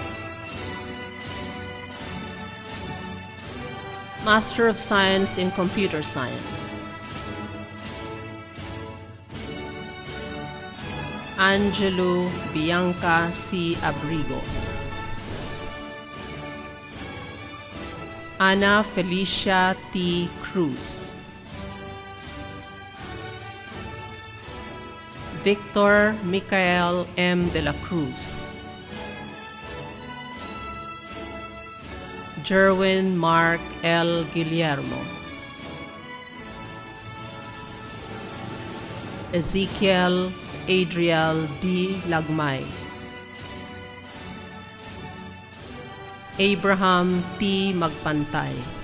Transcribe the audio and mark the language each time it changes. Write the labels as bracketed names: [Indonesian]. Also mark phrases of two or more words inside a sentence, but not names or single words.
[English] Master of Science in Computer Science, Angelo Bianca C. Abrigo. Ana Felicia T. Cruz. Victor Michael M. de la Cruz. Jerwin Mark L. Guillermo. Ezekiel Adriel D. Lagmay. Abraham T. Magpantay.